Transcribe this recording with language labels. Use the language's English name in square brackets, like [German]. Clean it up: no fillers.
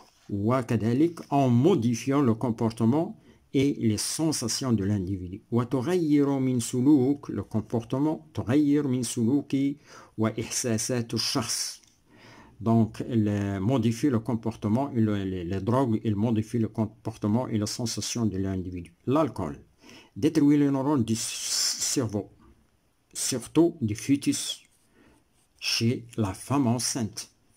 [Arabic] وكذلك [French] en modifiant le comportement et les sensations de l'individu. [Arabic] وتغير من سلوك [French] le comportement [Arabic] تغير من سلوك وإحساسات الشخص. [French] Donc, modifie le comportement, les drogues, ils modifient le comportement et les sensations de l'individu. L'alcool détruit les neurones du cerveau, surtout du fœtus, chez la femme enceinte.